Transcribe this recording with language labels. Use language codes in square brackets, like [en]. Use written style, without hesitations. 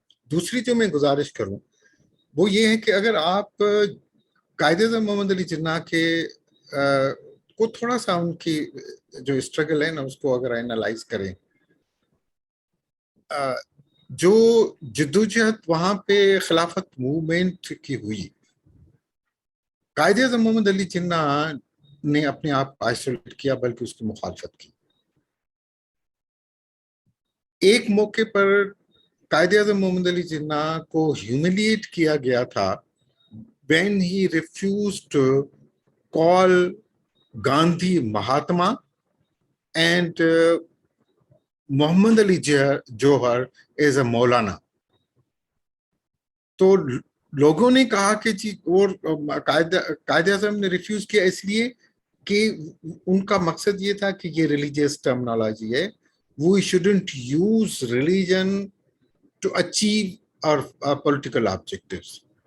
[ur] دوسری جو میں گزارش کروں وہ یہ ہے کہ اگر آپ قائد اعظم محمد علی جناح کے کو تھوڑا سا ان کی جو اسٹرگل ہے نا اس کو اگر اینالائز کریں, جو جدوجہد وہاں پہ خلافت موومنٹ کی ہوئی, قائد اعظم محمد علی جناح نے اپنے آپ آئسولیٹ کیا بلکہ اس کی مخالفت کی. ایک موقع پر قائد اعظم محمد علی جناح کو ہیوملیٹ کیا گیا تھا [en] when he refused to call Gandhi Mahatma and Muhammad Ali Johar as a Maulana. [ur] تو لوگوں نے کہا کہ جی، اور قائد اعظم نے ریفیوز کیا اس لیے کہ ان کا مقصد یہ تھا کہ یہ ریلیجیس ٹرمنالوجی ہے، [en] we shouldn't use religion to achieve our political objectives.